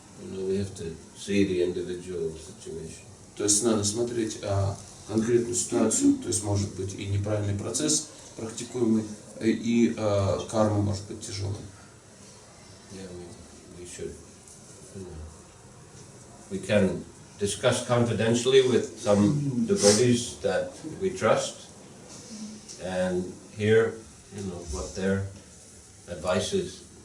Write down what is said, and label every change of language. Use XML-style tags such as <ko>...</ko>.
<en>You know, we have to see the individual situation.</en> <ru>То есть надо смотреть конкретную ситуацию, то есть может быть и неправильный процесс практикуемый, и карма может быть тяжелой.</ru> <en>Yeah, we should. We can discuss confidentially with some devotees that we trust, and hear, you know, what their advice is.</en>